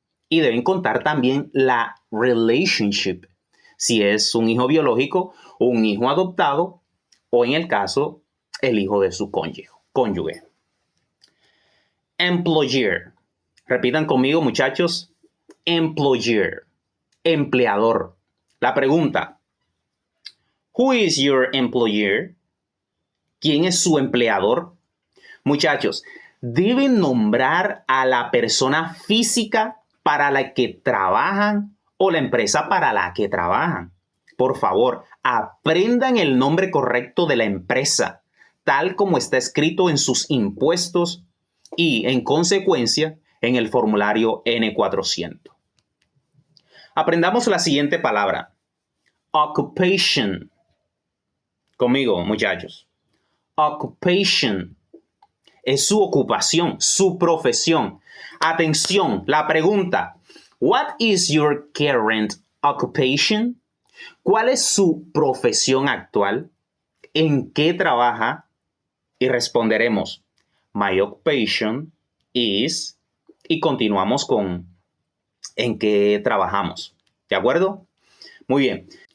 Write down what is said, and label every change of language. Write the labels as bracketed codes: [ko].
[es] Y deben contar también la relationship, si es un hijo biológico, un hijo adoptado, o en el caso, el hijo de su cónyuge. Employer. Repitan conmigo, muchachos. Employer. Empleador. La pregunta, [en] who is your employer? [es] ¿Quién es su empleador? Muchachos, deben nombrar a la persona física para la que trabajan o la empresa para la que trabajan. Por favor, aprendan el nombre correcto de la empresa, tal como está escrito en sus impuestos y, en consecuencia, en el formulario N400. Aprendamos la siguiente palabra. Occupation. Conmigo, muchachos. Occupation. Es su ocupación, su profesión. Atención, la pregunta. [en] What is your current occupation? [es] ¿Cuál es su profesión actual? ¿En qué trabaja? Y responderemos, [en] my occupation is, [es] y continuamos con en qué trabajamos. ¿De acuerdo? Muy bien.